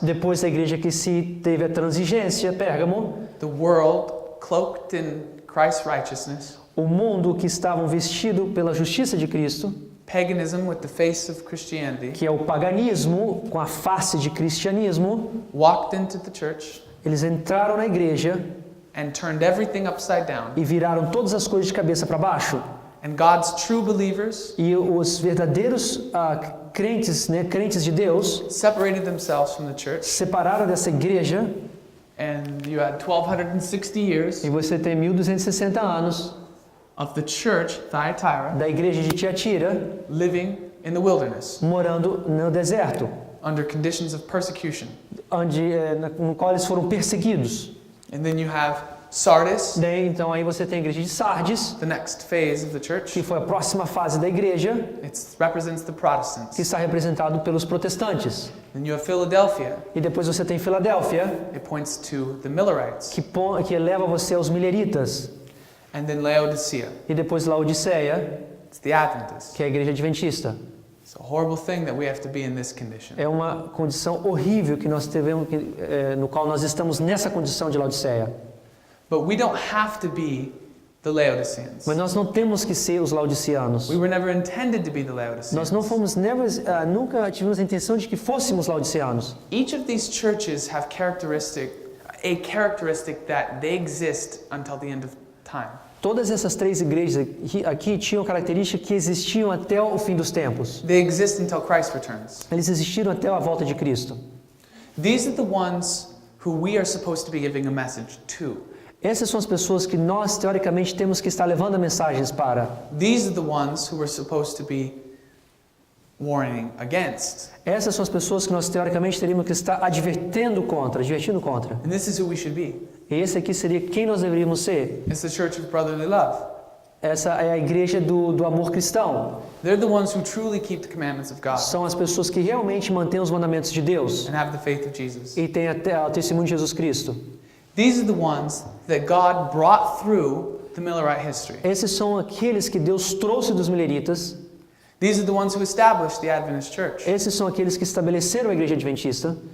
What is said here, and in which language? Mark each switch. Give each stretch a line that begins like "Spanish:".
Portuguese: Depois da igreja que se teve a transigência, Pérgamo,
English: the world cloaked in Christ's righteousness,
Portuguese: o mundo que estavam vestido pela justiça de Cristo,
English: paganism with the face of Christianity,
Portuguese: que é o paganismo com a face de cristianismo,
English: walked into the church
Portuguese: eles entraram na igreja
English: and turned everything upside down.
Portuguese: e viraram todas as coisas de cabeça para baixo.
English: And God's true believers
Portuguese: E os verdadeiros crentes, crentes de Deus,
English: separated themselves from the church,
Portuguese: separaram dessa igreja,
English: and you had 1260 years
Portuguese: e você tem 1260 anos
English: of the church, Thyatira,
Portuguese: da igreja de Tiatira
English: living in the wilderness
Portuguese: morando no deserto,
English: under conditions of persecution.
Portuguese: no qual eles foram perseguidos.
English: And then you have Sardis,
Portuguese: Daí, então aí você tem a igreja de Sardes,
English: the next phase of the church.
Portuguese: que foi a próxima fase da igreja,
English: It represents the Protestants.
Portuguese: que está representado pelos protestantes.
English: Then you have Philadelphia.
Portuguese: E depois você tem Filadélfia,
English: It points to the Millerites.
Portuguese: que leva você aos mileritas.
English: And then Laodicea.
Portuguese: E depois Laodiceia,
English: It's the Adventists.
Portuguese: que é a igreja adventista.
English: It's a horrible thing that we have to be in this condition.
Portuguese: É uma condição horrível que nós tivemos, no qual nós estamos nessa condição de Laodiceia.
English: But we don't have to be the Laodiceans.
Portuguese: Mas nós não temos que ser os laodiceanos.
English: We were never intended to be the
Portuguese: Nós
English: Laodiceans.
Portuguese: não fomos nunca tivemos a intenção de que fôssemos laodiceanos.
English: Each of these churches have a characteristic that they exist until the end of time.
Portuguese: Todas essas três igrejas aqui tinham características que existiam até o fim dos tempos.
English: They exist until Christ returns.
Portuguese: Eles existiram até a volta de Cristo.
English: These are the ones who we are supposed to be giving a message to.
Portuguese: Essas são as pessoas que nós, teoricamente, temos que estar levando mensagens para.
English: These are the ones who we're supposed to be warning against.
Portuguese: Essas são as pessoas que nós, teoricamente, teríamos que estar advertindo contra.
English: And this is who we should be.
Portuguese: E esse aqui seria quem nós deveríamos ser.
English: It's the church of brotherly love.
Portuguese: Essa é a igreja do amor cristão.
English: They're the ones who truly keep the commandments of God
Portuguese: São as pessoas que realmente mantêm os mandamentos de Deus
English: and have the faith of Jesus.
Portuguese: e têm o testemunho de Jesus Cristo.
English: These are the ones that God brought through the Millerite history.
Portuguese: Esses são aqueles que Deus trouxe dos mileritas.
English: These are the ones who established the Adventist church.
Portuguese: Esses são aqueles que estabeleceram a igreja adventista.